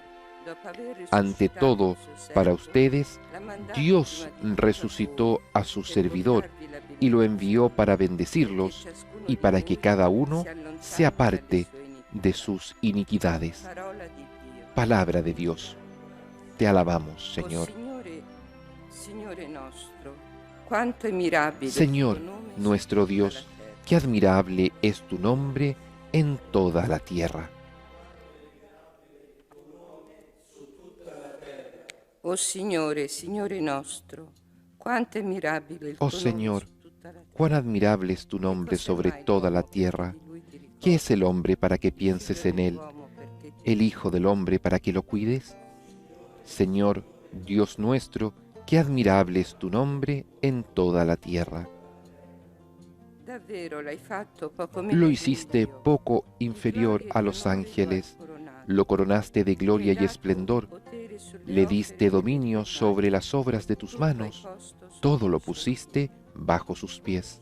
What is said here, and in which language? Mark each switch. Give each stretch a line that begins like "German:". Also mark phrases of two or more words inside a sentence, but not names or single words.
Spanish: Ante todo, para ustedes, Dios resucitó a su servidor y lo envió para bendecirlos y para que cada uno se aparte de sus iniquidades. Palabra de Dios. Te alabamos, Señor. Señor nuestro Dios, qué admirable es tu nombre en toda la tierra.
Italian: Oh Signore, Signore nostro, quanto è mirabile il tuo
Spanish: Oh
Italian: nome
Spanish: Señor,
Italian: su tutta la
Spanish: cuán
Italian: terra.
Spanish: admirable es tu nombre sobre toda la tierra. ¿Qué es el hombre para que pienses en él? ¿El Hijo del hombre para que lo cuides? Señor, Dios nuestro, qué admirable es tu nombre en toda la tierra. Lo hiciste poco inferior a los ángeles, lo coronaste de gloria y esplendor, le diste dominio sobre las obras de tus manos, todo lo pusiste bajo sus pies.